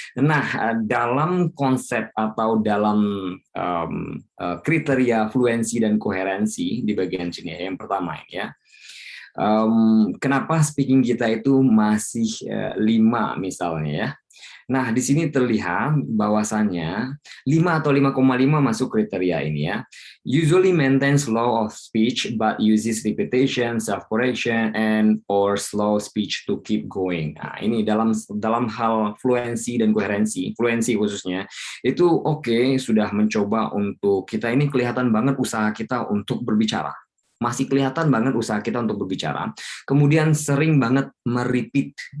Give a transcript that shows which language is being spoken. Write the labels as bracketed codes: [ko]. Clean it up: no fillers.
[id] Nah, dalam konsep atau dalam kriteria fluensi dan koherensi di bagian sini yang pertama ya. Kenapa speaking kita itu masih 5 misalnya ya. Nah, di sini terlihat bahwasannya 5 atau 5,5 masuk kriteria ini ya. [en] Usually maintains flow of speech but uses repetition, self-correction, and or slow speech to keep going. [id] Nah, ini dalam hal fluensi dan koherensi, fluensi khususnya, itu oke, sudah mencoba untuk kita ini kelihatan banget usaha kita untuk berbicara. Masih kelihatan banget usaha kita untuk berbicara. Kemudian sering banget merepeat.